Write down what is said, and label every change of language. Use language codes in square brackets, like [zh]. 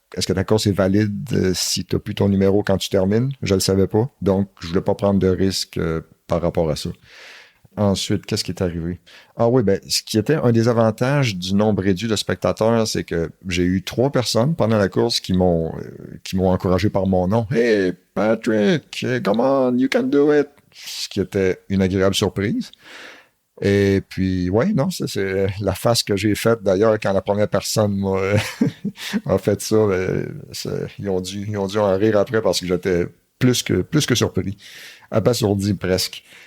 [fr] Est-ce que ta course est valide si tu n'as plus ton numéro quand tu termines? Je le savais pas, donc je voulais pas prendre de risque par rapport à ça. Ensuite, qu'est-ce qui est arrivé? Ah oui, ben, ce qui était un des avantages du nombre réduit de spectateurs, c'est que j'ai eu 3 personnes pendant la course qui m'ont encouragé par mon nom. [en] Hey, Patrick, come on, you can do it! [fr] Ce qui était une agréable surprise. Et puis, ouais, non, c'est la face que j'ai faite d'ailleurs quand la première personne m'a fait ça. Ils ont dû en rire après parce que j'étais plus que surpris, abasourdi presque.